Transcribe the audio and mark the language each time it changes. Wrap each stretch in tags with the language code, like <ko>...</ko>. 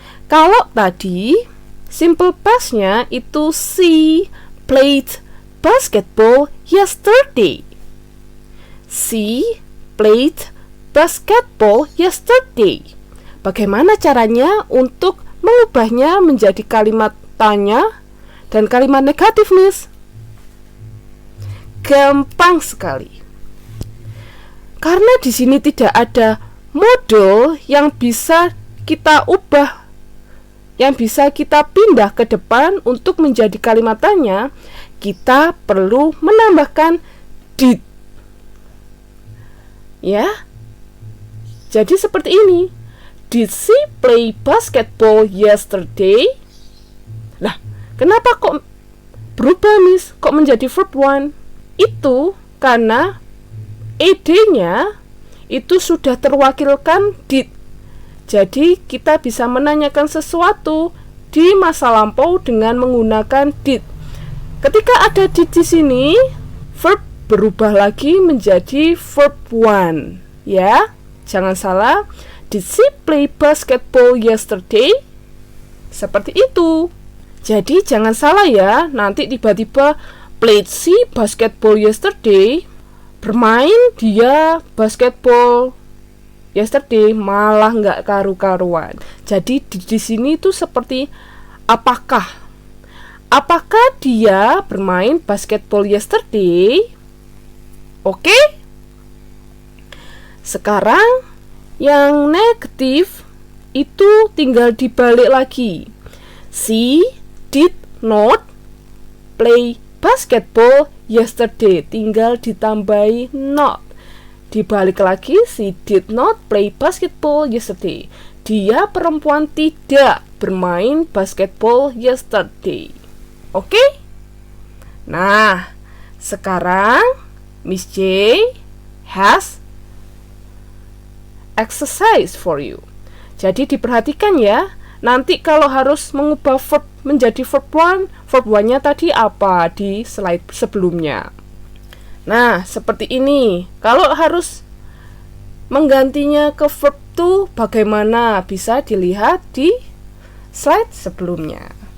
<id>Kalau tadi simple past-nya itu</id> <en>she played basketball yesterday. She played basketball yesterday.</en> <id>Bagaimana caranya untuk mengubahnya menjadi kalimat tanya dan kalimat negatif, Miss? Gampang sekali. Karena di sini tidak ada model yang bisa kita ubah, yang bisa kita pindah ke depan untuk menjadi kalimat tanya, kita perlu menambahkan did. Ya. Jadi seperti ini.</id> <en>Did she play basketball yesterday?</en> <id>Nah, kenapa kok berubah, Miss? Kok menjadi verb 1? Itu karena ed-nya itu sudah terwakilkan did. Jadi kita bisa menanyakan sesuatu di masa lampau dengan menggunakan did. Ketika ada did di sini, verb berubah lagi menjadi verb 1. Ya, jangan salah.</id> <en>Did she play basketball yesterday?</en> <id>Seperti itu. Jadi jangan salah ya, nanti tiba-tiba</id> <en>played she basketball yesterday,</en> <id>bermain dia basketball yesterday, malah nggak karu-karuan. Jadi di sini tuh seperti apakah dia bermain basketball yesterday? Oke? Sekarang yang negatif itu tinggal dibalik lagi.</id> <en>She did not play basketball yesterday.</en> <id>Tinggal ditambahi not. Dibalik lagi,</id> <en>she did not play basketball yesterday.</en> <id>Dia perempuan tidak bermain</id> <en>basketball yesterday.</en> <id>Oke? Nah, sekarang</id> <en>Miss J has exercise for you.</en> <id>Jadi diperhatikan ya. Nanti kalau harus mengubah verb menjadi verb 1, verb 1-nya tadi apa di slide sebelumnya. Nah, seperti ini. Kalau harus menggantinya ke verb 2, bagaimana? Bisa dilihat di slide sebelumnya.</id>